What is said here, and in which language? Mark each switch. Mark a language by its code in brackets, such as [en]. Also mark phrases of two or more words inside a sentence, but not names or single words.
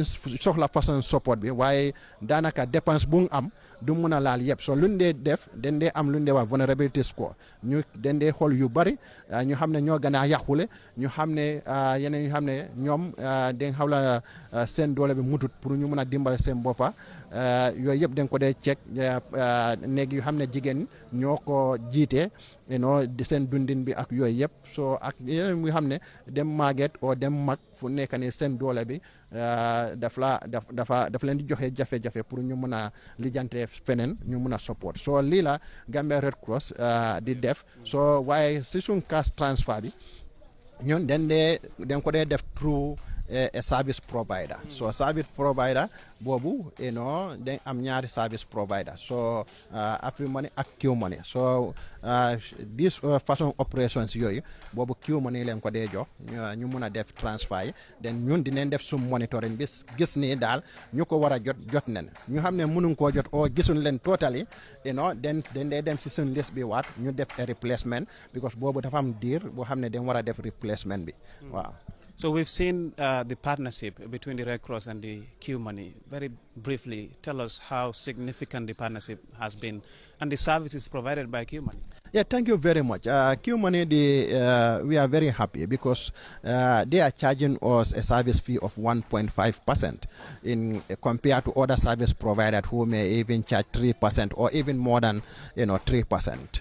[wo] soxla façon support bi waaye daanaka dépense bu mu am du mun a laal yëpp soo luñ dee def dañ dee am luñ dee wax [en] vulnerability score [wo] ñu dañ dee xool yu bari ñu xam ne ñoo gën a yàqule ñu xam ne yeneen ñu xam ne ñoom dañ xaw la seen doole bi mutut pour ñu mun a dimbale seen boppa yooyu yëpp dañ ko dee check néeg yu xam ne jigéen ñoo ko jiite seen dundin bi ak yooyu yëpp soo ak yeneen yu xam ne dem màgget o dem mag fu nekk ni seen doole bi dafa leen di joxe jafe-jafe pour ñu mun a lijjante feneen ñu mun a support soo lii la Gambia Red Cross di def soo waaye si suñ [en] cash transfer [wo] bi ñun dañ ko dee def [en] through a service provider. So a service provider [wo] bobu then am ñaari [en] service provider. [wo] So AfriMoney ak Q-Money. [en] So this [wo] façon operations yoyu bobu Q-Money len ko dé jox ñu mëna def transfer then ñun dinañ def sum monitoring bis gis ni dal ñuko wara jot nañ ñu xamné mënuñ ko jot o gisun len totally [en] then they [wo] dem ci sun list bi wat ñu def [en] a replacement because [wo] bobu dafa am dir bo xamné dañ wara def replacement bi waaw. [en] So we've seen the partnership between the Red Cross and the Q-Money. Very briefly, tell us how significant the partnership has been and the services provided by Q-Money. Yeah, thank you very much. Q-Money, we are very happy because they are charging us a service fee of 1.5% in compared to other service providers who may even charge 3% or even more than 3%.